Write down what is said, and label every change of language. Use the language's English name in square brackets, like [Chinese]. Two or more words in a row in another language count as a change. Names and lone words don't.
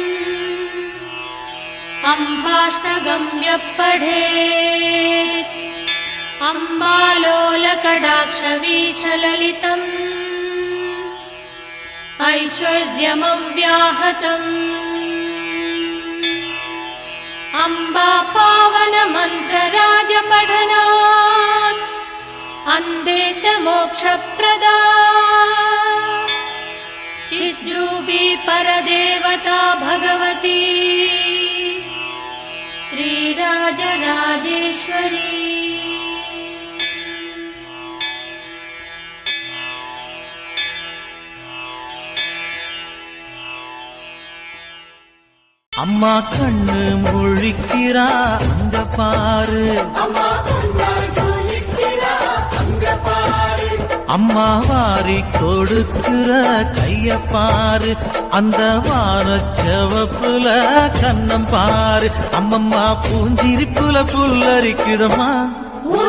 [Sanskrit] अम्बाष्टकं यः पठेत् अम्बालोलकटाक्षवीक्षललितम् ऐश्वर्यमव्याहतम् अम्बा पावनमन्त्रराजपठनात् अन्देशमोक्षप्रदा चिद्रूपी परदेवता भगवती श्रीराजराजेश्वरी [Tamil] அம்மா கண்ணு முழிக்கிறா அங்க பாரு அம்மா வாரி கொடுக்கிற கைய பாரு அந்த வானச்சவப்புல கண்ணம் பாரு அம்மம்மா பூஞ்சிரிப்புல புல்லரிக்குதம்மா